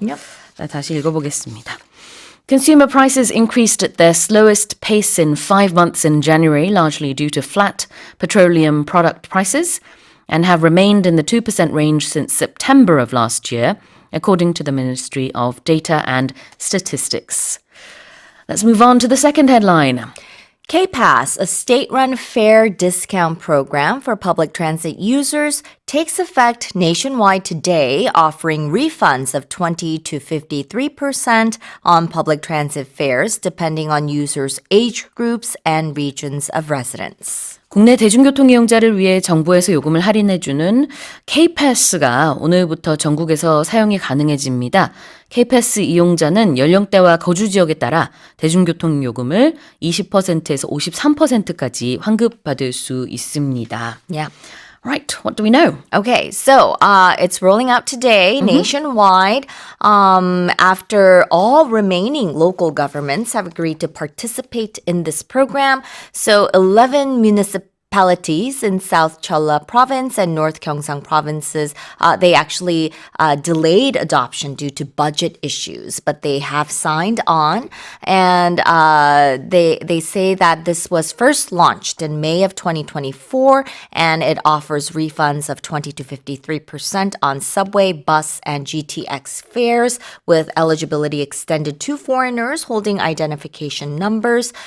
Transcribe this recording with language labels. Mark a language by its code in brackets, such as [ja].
[en] Yep. [ko] 자, 다시 읽어보겠습니다. [en] Consumer prices increased at their slowest pace in 5 months in January, largely due to flat petroleum product prices, and have remained in the 2% range since September of last year, according to the Ministry of Data and Statistics. Let's move on to the second headline. K-Pass, a state-run fare discount program for public transit users, takes effect nationwide today, offering refunds of 20 to 53% on public transit fares, depending on users' age groups and regions of residence. [ko] 국내 대중교통 이용자를 위해 정부에서 요금을 할인해주는 K-Pass가 오늘부터 전국에서 사용이 가능해집니다. K-Pass 이용자는 연령대와 거주 지역에 따라 대중교통 요금을 20%에서 53%까지 환급받을 수 있습니다. [en] Yeah. Right, what do we know? Okay, so it's rolling out today nationwide after all remaining local governments have agreed to participate in this program. So 11 municipalities in South Jeolla Province and North Gyeongsang provinces, they actually delayed adoption due to budget issues, but they have signed on, and they say that this was first launched in May of 2024, and it offers refunds of 20 to 53% on subway, bus, and GTX fares, with eligibility extended to foreigners holding identification numbers.